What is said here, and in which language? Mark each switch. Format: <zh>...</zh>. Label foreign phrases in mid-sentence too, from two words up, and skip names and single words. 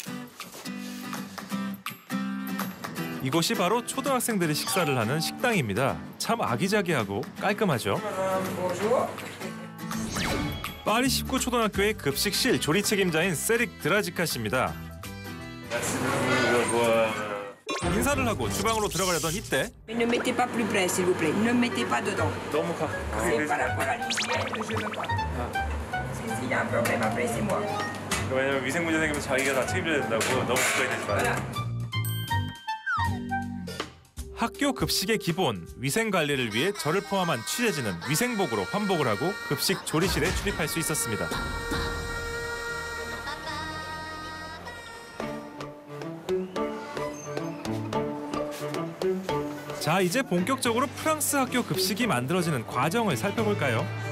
<ko>이곳이 바로 초등학생들이 식사를 하는 식당입니다. 참 아기자기하고 깔끔하죠. 파리 19초등학교의 급식실 조리 책임자인 세릭 드라지카 씨입니다. 인사를 하고 주방으로 들어가려던 이때</ko> <fr>Ne mettez pas plus près, s'il vous plaît. Ne mettez pas dedans.</fr> <ko>너무 가.</ko> <fr>C'est par rapport à l'hygiène que je veux pas. S'il y a un problème après, c'est moi.</fr> <ko>왜냐면 위생 문제 생기면 자기가 다 책임져야 된다고 너무 가까이 되지 마요. 학교 급식의 기본, 위생 관리를 위해 저를 포함한 취재진은 위생복으로 환복을 하고 급식 조리실에 출입할 수 있었습니다. 자, 이제 본격적으로 프랑스 학교 급식이 만들어지는 과정을 살펴볼까요?</ko>